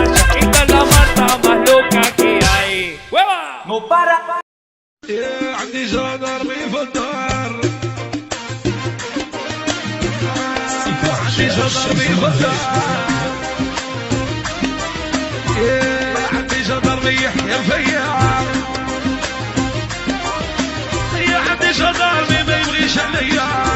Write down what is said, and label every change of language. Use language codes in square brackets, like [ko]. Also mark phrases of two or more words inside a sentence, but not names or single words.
[es] Esta es la mata más loca que hay. ¡Hueva! No para. [ar] عندي جدار في الدار. عندي جدار في الدار. عندي جدار يحيى الفياع. عندي جدار ما يبغيش عليا.